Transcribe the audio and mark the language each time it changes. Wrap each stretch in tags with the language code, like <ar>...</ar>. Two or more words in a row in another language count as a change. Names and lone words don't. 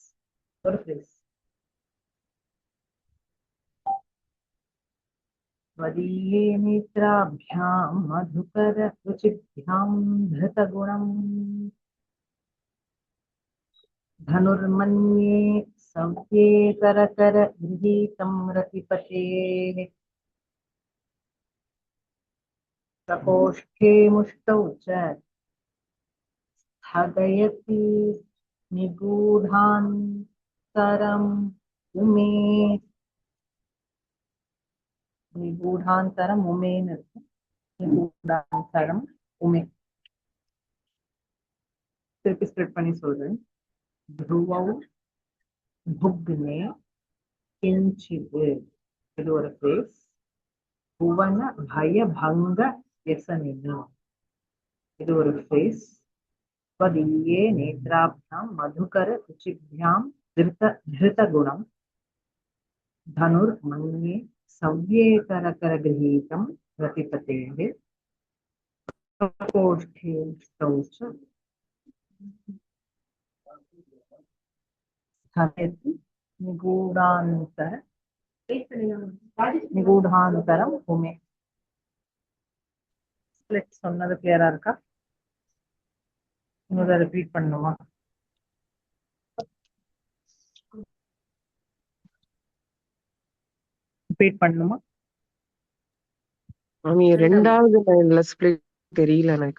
<ta>ஒரு phrase.</ta> <sa>त्वदीये नेत्राभ्यां मधुकर रुचिभ्यां धृतगुणम् धनुर्मन्ये सव्येतरकर गृहीतं रतिपतेः प्रकोष्ठे मुष्टौ च स्थगयति निगूढान्तरम् उमे निगूढान्तरम् उमेन निगूढान्तरम् उमे</sa> <ta>திருப்பி ஸ்ப்ளிட் பண்ணி சொல்றேன்.</ta> <sa>ध्रुवौ भुग्ने किंचित्</sa> <ta>இது ஒரு phrase.</ta> <sa>भुवन भयभंग व्यसनिनि</sa> <ta>இது ஒரு phrase.</ta> <sa>त्वदीये नेत्राभ्यां मधुकर रुचिभ्यां धृतगुणं धनुर्मन्ये सव्येतरकरगृहीतं प्रतिपतेः प्रकोष्ठे च स्थगयति निगूढान्तरम् उमे</sa> <ta>ஸ்பிளிட் சொன்னது கிளியரா இருக்கா? இன்னொரு ரிப்பீட் பண்ணுமா? ரிப்பீட் பண்ணுமா? மாமி ரெண்டாவது லைன்ல ஸ்பிளிட் தெரியல எனக்கு.</ta>